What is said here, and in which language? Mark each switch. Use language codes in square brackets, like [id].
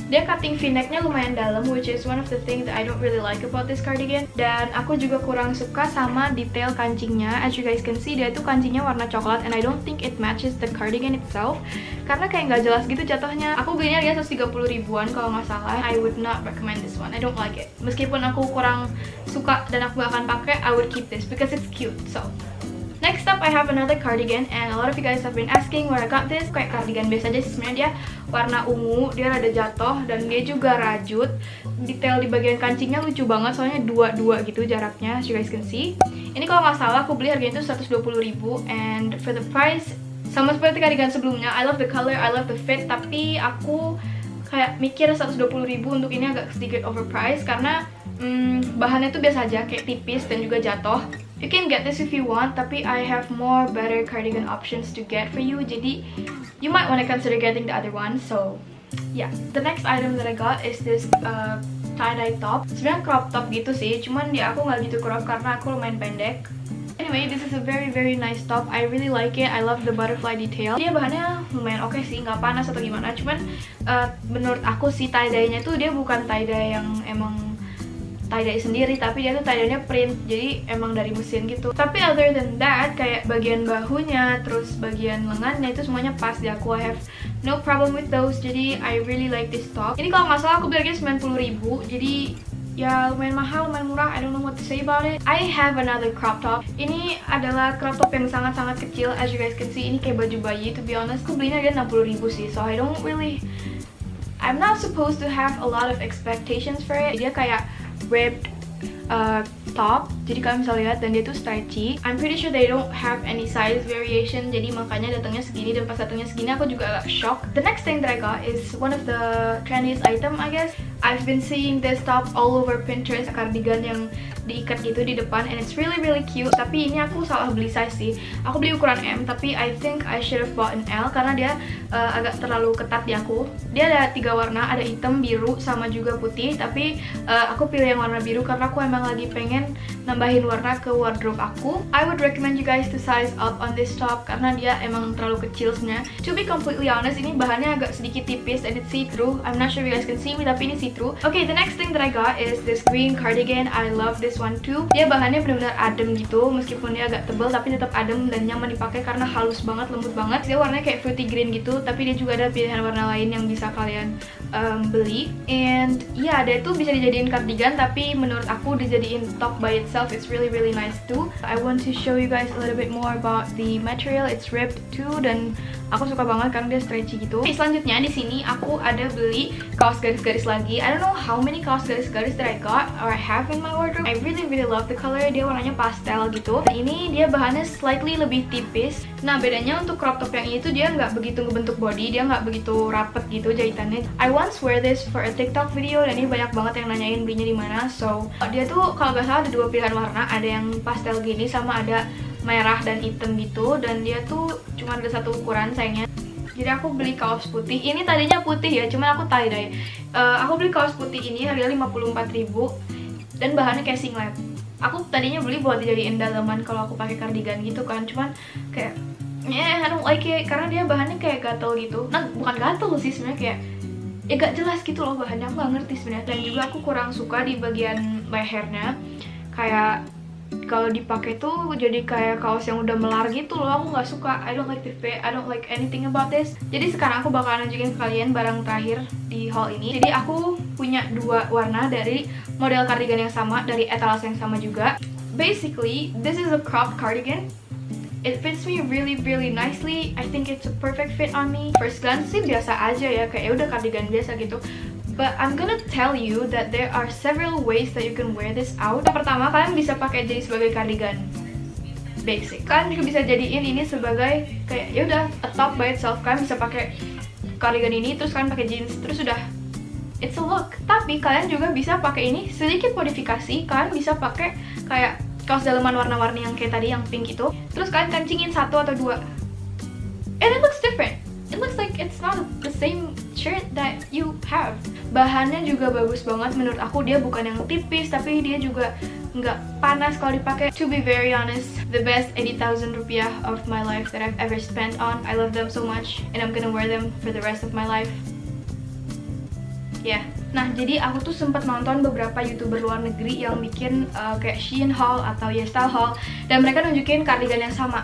[id] Dia cutting v-necknya lumayan dalam, [en] which is one of the things that I don't really like about this cardigan. [id] Dan aku juga kurang suka sama detail kancingnya. [en] As you guys can see, [id] dia tuh kancingnya warna coklat, [en] and I don't think it matches the cardigan itself. [id] Karena kayak nggak jelas gitu jatuhnya. Aku belinya dia 130 ribuan kalau nggak salah. [en] I would not recommend this one. I don't like it. [id] Meskipun aku kurang suka dan aku gak akan pakai, [en] I would keep this because it's cute. So next up, I have another cardigan, and a lot of you guys have been asking where I got this. [id] Kayak cardigan biasa aja sih sebenarnya, dia warna ungu, dia rada jatuh, dan dia juga rajut. Detail di bagian kancingnya lucu banget, soalnya dua gitu jaraknya, [en] as you guys can see. [id] Ini kalau nggak salah aku beli harganya itu 120 ribu, [en] and for the price, [id] sama seperti cardigan sebelumnya, [en] I love the color, I love the fit, [id] tapi aku kayak mikir 120 ribu untuk ini agak sedikit overpriced, karena bahannya tuh biasa aja, kayak tipis dan juga jatuh. You can get this if you want, tapi I have more better cardigan options to get for you, jadi you might want to consider getting the other one. [en] So yeah, the next item that I got is this tie-dye top. [id] Sebenarnya crop top gitu sih, cuman dia aku nggak gitu crop karena aku lumayan pendek. [en] Anyway, this is a very nice top. I really like it. I love the butterfly detail. [id] Dia bahannya lumayan oke sih, nggak panas atau gimana. Cuman menurut aku sih tie-dye-nya tuh dia bukan tie-dye yang emang tie-dye sendiri, tapi dia tuh tie-dye-nya print, jadi emang dari mesin gitu. Tapi [en] other than that, [id] kayak bagian bahunya, terus bagian lengannya itu semuanya pas di aku. [en] I have no problem with those, [id] jadi [en] I really like this top. [id] Ini kalau nggak salah aku beli harganya 90 ribu, jadi ya lumayan mahal, lumayan murah. [en] I don't know what to say about it. I have another crop top. [id] Ini adalah crop top yang sangat-sangat kecil, [en] as you guys can see. [id] Ini kayak baju bayi, [en] to be honest. [id] Aku belinya harganya 60 ribu sih, [en] so I'm not supposed to have a lot of expectations for it. Dia kayak ribbed top, jadi kalian bisa lihat, dan dia tuh stretchy. I'm pretty sure they don't have any size variation, [id] jadi makanya datangnya segini, dan pas datangnya segini aku juga agak shock. [en] The next thing that I got is one of the trendiest item, I guess. I've been seeing this top all over Pinterest, [id] cardigan yang diikat gitu di depan, [en] and it's really cute. [id] Tapi ini aku salah beli size sih. Aku beli ukuran M, tapi [en] I think I should have bought an L [id] karena dia agak terlalu ketat di aku. Dia ada 3 warna, ada hitam, biru, sama juga putih. Tapi aku pilih yang warna biru karena aku emang lagi pengen nambahin warna ke wardrobe aku. [en] I would recommend you guys to size up on this top [id] karena dia emang terlalu kecil sebenarnya. [en] To be completely honest, [id] ini bahannya agak sedikit tipis [en] and it's see-through. I'm not sure if you guys can see me, [id] tapi ini [en] see-through. Okay, the next thing that I got is this green cardigan. I love this one too. [id] Dia bahannya benar-benar adem gitu, meskipun dia agak tebal tapi tetap adem dan nyaman dipakai karena halus banget, lembut banget. Dia warnanya kayak fruity green gitu, tapi dia juga ada pilihan warna lain yang bisa kalian beli. And ya, dia tuh bisa dijadiin cardigan, tapi menurut aku dijadiin top [en] by itself it's really nice too. I want to show you guys a little bit more about the material. It's ribbed too, [id] dan aku suka banget karena dia stretchy gitu. Okay, selanjutnya di sini aku ada beli kaos garis-garis lagi. [en] I don't know how many [id] kaos garis-garis [en] that I got or I have in my wardrobe. I really love the color. [id] Dia warnanya pastel gitu. Dan ini dia bahannya slightly lebih tipis. Nah, bedanya untuk crop top yang ini tuh dia nggak begitu ngebentuk body, dia nggak begitu rapet gitu jahitannya. [en] I once wear this for a TikTok video, [id] dan ini banyak banget yang nanyain belinya di mana. So dia tuh kalau nggak salah ada 2 pilihan warna, ada yang pastel gini sama ada merah dan hitam gitu, dan dia tuh cuma ada 1 ukuran sayangnya. Jadi aku beli kaos putih. Ini tadinya putih ya, cuman aku tie-dye. Aku beli kaos putih ini harganya 54 ribu dan bahannya kayak singlet. Aku tadinya beli buat dijadiin dalaman kalau aku pakai cardigan gitu kan, cuman kayak [en] I don't like it [id] karena dia bahannya kayak gatel gitu. Nah, bukan gatel sih sebenarnya, kayak ya gak jelas gitu loh bahannya, aku gak ngerti sebenarnya. Dan juga aku kurang suka di bagian lehernya, kayak kalau dipakai tuh jadi kayak kaos yang udah melar gitu loh. Aku nggak suka. [en] I don't like the fit. I don't like anything about this. [id] Jadi sekarang aku bakalan nunjukin ke kalian barang terakhir di haul ini. Jadi aku punya 2 warna dari model cardigan yang sama, dari etalase yang sama juga. [en] Basically, this is a cropped cardigan. It fits me really nicely. I think it's a perfect fit on me. First glance [id] sih biasa aja ya, kayak udah cardigan biasa gitu. [en] But I'm gonna tell you that there are several ways that you can wear this out. [id] Yang pertama, kalian bisa pakai jadi sebagai cardigan basic. Kalian juga bisa jadiin ini sebagai kayak ya udah [en] a top by itself. [id] Kalian bisa pakai cardigan ini, terus kalian pakai jeans, terus udah [en] it's a look. [id] Tapi kalian juga bisa pakai ini sedikit modifikasi. Kalian bisa pakai kayak kaos dalaman warna-warni yang kayak tadi, yang pink itu. Terus kalian kancingin 1 atau 2. [en] And it looks different. It looks like it's not the same shirt that you have. [id] Bahannya juga bagus banget menurut aku, dia bukan yang tipis tapi dia juga nggak panas kalau dipakai. [en] To be very honest, the best 80,000 rupiah of my life that I've ever spent on. I love them so much and I'm gonna wear them for the rest of my life. [id] Yeah. Nah, jadi aku tuh sempat nonton beberapa YouTuber luar negeri yang bikin kayak Shein haul atau YesStyle haul, dan mereka nunjukin kardigan yang sama.